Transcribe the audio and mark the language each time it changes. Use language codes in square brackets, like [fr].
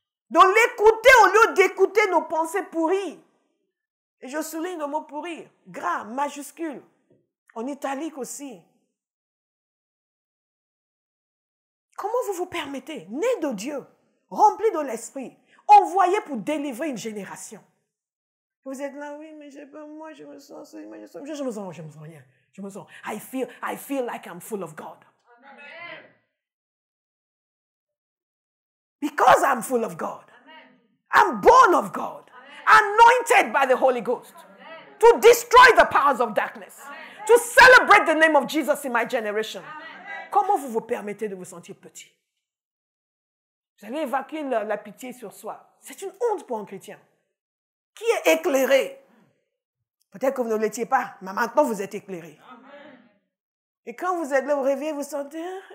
[fr] De l'écouter au lieu d'écouter nos pensées pourries. Et je souligne le mot pourri, gras, majuscule, en italique aussi. Comment vous vous permettez, né de Dieu, rempli de l'esprit, envoyé pour délivrer une génération? Vous êtes là, oui, mais moi je me sens, je me sens rien. Je me sens, [en] I feel like I'm full of God. Amen. Because I'm full of God. Amen. I'm born of God. Amen. Anointed by the Holy Ghost. Amen. To destroy the powers of darkness. Amen. To celebrate the name of Jesus in my generation. Amen. [fr] Comment vous vous permettez de vous sentir petit? Vous allez évacuer la pitié sur soi. C'est une honte pour un chrétien. Qui est éclairé? Peut-être que vous ne l'étiez pas, mais maintenant vous êtes éclairé. Amen. Et quand vous êtes là, vous réveillez, vous sentez...